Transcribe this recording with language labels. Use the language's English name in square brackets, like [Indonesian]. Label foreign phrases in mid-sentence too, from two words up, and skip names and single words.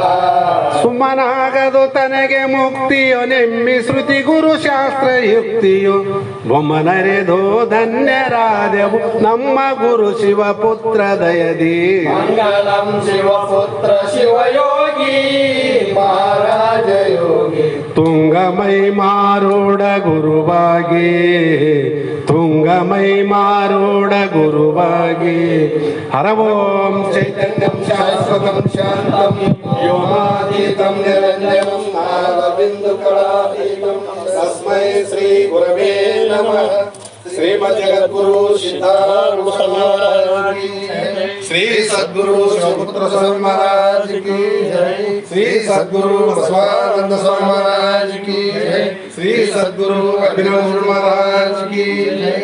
[Kannada] ಸುಮ್ಮನಾಗದು ತನಗೆ ಮುಕ್ತಿಯೋ ನೆಮ್ಮಿ ಶ್ರುತಿ ಗುರು ಶಾಸ್ತ್ರ ಯುಕ್ತಿಯು, ಬೊಮ್ಮನರೆದೋ ಧನ್ಯರಾದೆವು ನಮ್ಮ ಗುರು ಶಿವಪುತ್ರ ದಯದಿ. ಮಂಗಲಂ ಶಿವಪುತ್ರ ಶಿವಯೋಗಿ ಮಹಾರಾಜ ಯೋಗಿ ತುಂಗಮೈ ಮಾರೂಢ ಗುರುವಾಗಿ, ತುಂಗಮೈ ಮಾರೂಢ ಗುರುವಾಗಿ. [Sanskrit] ಹರ ಓಂ ಚೈತನ್ಯಂ ಶಾಶ್ವತಂ ಶಾಂತಂ ವ್ಯೋಮಾತೀತಂ ನಿರಂಜನಂ ನಾದಬಿಂದು ಕಳಾತೀತಂ ತಸ್ಮೈ ಶ್ರೀ ಗುರವೇ ನಮಃ. [Hindi] श्रीमद् जगद्गुरु सिद्धारूढ महाराज की जय. श्री सद्गुरु शिवपुत्र स्वामी महाराज की जय. श्री सद्गुरु बसवानंद स्वामी महाराज की जय. श्री सद्गुरु अभिनव महाराज की जय.